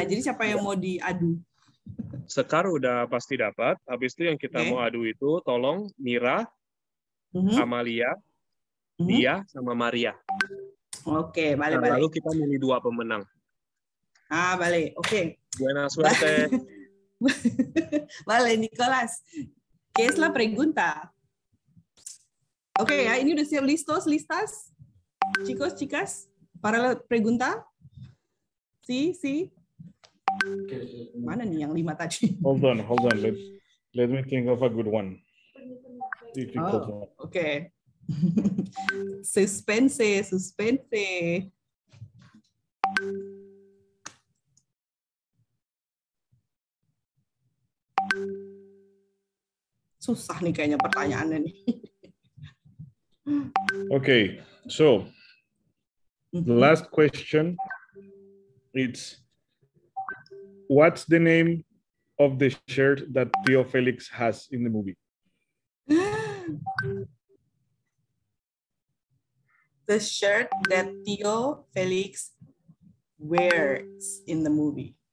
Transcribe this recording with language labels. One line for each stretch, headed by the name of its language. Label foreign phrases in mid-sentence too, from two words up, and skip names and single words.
Indonesian: Jadi siapa yang mau diadu? Sekar udah pasti dapat. Habis itu yang kita mau adu itu, tolong Mira, Amalia, Dia, sama Maria. Oke, balik. Lalu kita milih 2 pemenang.
Spanish: Vale, oke. Buena suerte. Vale, Nicolás. ¿Qué es la pregunta?
Indonesian: Oke ya, ini udah siap listas?
Spanish: Chicos, chicas, para la pregunta? Sí.
Indonesian: Mana nih yang 5 tadi?
English: Hold on. Let me think of a good one. Difficult one. Okay. Suspense.
Indonesian: Susah nih kayaknya pertanyaannya nih.
English: Okay, so the last question, it's what's the name of the shirt that Theo Felix has in the movie? The shirt that Theo Felix wears in the movie.